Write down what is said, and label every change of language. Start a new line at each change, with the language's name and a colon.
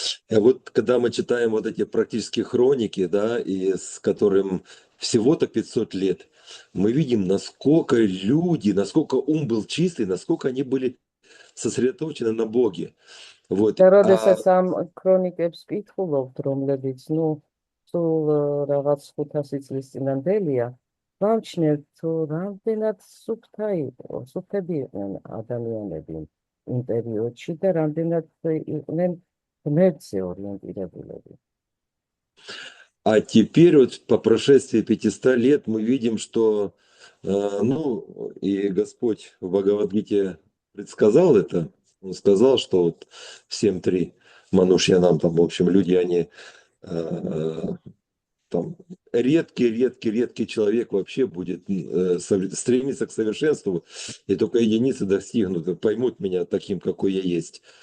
Russian: А вот когда мы читаем вот эти практические хроники, да, и с которым всего-то 500 лет, мы видим, насколько люди, насколько ум был чистый, насколько они были сосредоточены на Боге. Вот.
Georgian: და როდესაც ამ ქრონიკებს ვკითხულობთ, რომლებიც, სულ რაღაც 500 წლის წინანდელია, ვამჩნევთ, თუ რამდენად სუფთები იყვნენ ადამიანები იმ პერიოდში და რამდენად იყვნენ ღმერთზე ორიენტირებულები.
Russian: А теперь вот по прошествии 500 лет мы видим, что, и Господь в Бхагавад-гите предсказал это. Он сказал, что вот всем три манушьянам, там, в общем, люди, они там редкий человек вообще будет стремиться к совершенству, и только единицы достигнут, поймут меня таким, какой я есть.